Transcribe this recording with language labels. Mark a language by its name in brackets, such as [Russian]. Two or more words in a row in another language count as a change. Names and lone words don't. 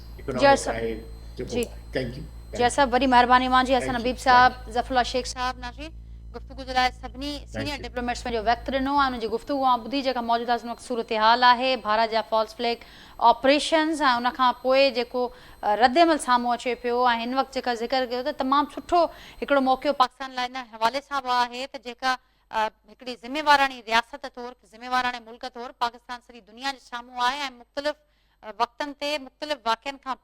[Sindhi] इकोनॉमिक आहे जेको। [English] thank you. [Sindhi] जी साहब, वॾी महिरबानी मुंहिंजी। हसन हबीब साहब, ज़फ़रुल्लाह शेख साहब, नाज़रीन गुफ्तगू जे लाइ सभिनी सीनियर [English] you. [Sindhi] डिप्लोमेट्स में जो वक़्तु ॾिनो आहे उनजी गुफ्तगू ऐं ॿुधी जेका मौजूदा वक़्तु सूरत हाल आहे भारत जा [English] false flag operations [Sindhi] ऐं उनखां पोइ जेको रद्द अमल साम्हूं अचे पियो ऐं हिन वक़्तु जेका ज़िक्र कयो त तमामु सुठो हिकिड़ो मौक़ो पाकिस्तान लाइ इन हवाले सां बि आहे त जेका हिकिड़ी ज़िम्मेवाराणी रियासत तौरु ज़िम्मेवाराणे मुल्क तौरु पाकिस्तान सॼी दुनिया जे साम्हूं आहे ऐं मुख़्तलिफ़ वक़्तनि ते मुख़्तलिफ़ वाक़िअनि खां